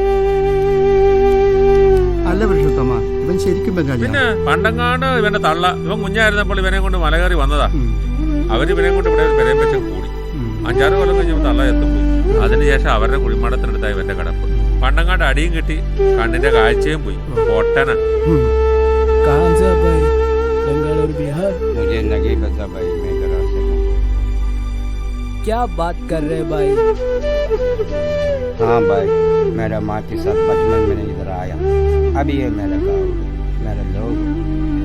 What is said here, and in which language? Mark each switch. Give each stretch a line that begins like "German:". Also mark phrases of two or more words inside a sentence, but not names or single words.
Malayalam: അല്ല പുരുഷോത്തമ, ഇവൻ ശരിക്കും ബംഗാളി. പിന്നെ പണ്ടങ്ങാണ്ട് ഇവന്റെ തള്ള, ഇവൻ കുഞ്ഞായിരുന്നപ്പോൾ ഇവനെ കൊണ്ട് മല കയറി വന്നതാ. അവരിവനെ കൊണ്ട് ഇവിടെ ഒരു പെരയും വെച്ച് കൂടി. 5-6 കൊല്ലം കഴിഞ്ഞപ്പോൾ തള്ള എത്തുപോയി. അതിനുശേഷം അവരുടെ കുഴിമാടത്തിനടുത്തായി ഇവന്റെ കിടപ്പ്. പണ്ടങ്ങാണ്ട് അടിയും കിട്ടി, കണ്ണിന്റെ കാഴ്ചയും പോയി. പൊട്ടന.
Hindi: मुझे नहीं पता भाई, मैं करा से हूँ. क्या बात कर रहे भाई? हाँ भाई, मेरा माँ के साथ बचपन में इधर आया. अभी ये मेरा गाँव, मेरा लोग.